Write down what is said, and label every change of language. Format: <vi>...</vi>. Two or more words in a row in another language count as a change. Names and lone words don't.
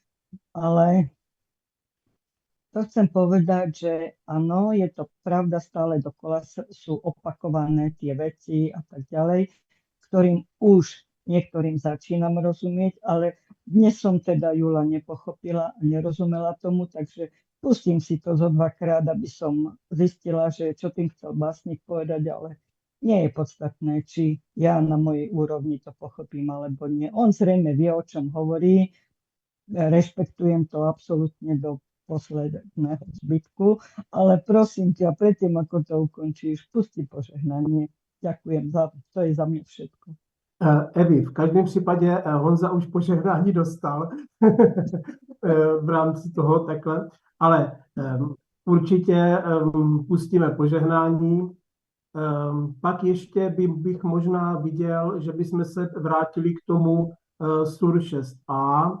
<sk>Ale to chcem povedať, že áno, je to pravda, stále dokola sú opakované tie veci a tak ďalej, ktorým už niektorým začínam rozumieť, ale dnes som teda Jula nepochopila a nerozumela tomu, takže pustím si to zo 2-krát, aby som zistila, že čo tým chcel básnik povedať, ale nie je podstatné, či ja na mojej úrovni to pochopím alebo nie. On zrejme vie, o čom hovorí, rešpektujem to absolútne do posledného zbytku, ale prosím ťa, predtým, ako to ukončíš, pusti požehnanie. Ďakujem, to je za mňa všetko. Evi,</sk> <cs>v každém případě Honza už požehnání dostal v rámci toho takhle, ale určitě pustíme požehnání. Pak ještě bych možná viděl, že bychom se vrátili k tomu SUR 6a.</cs>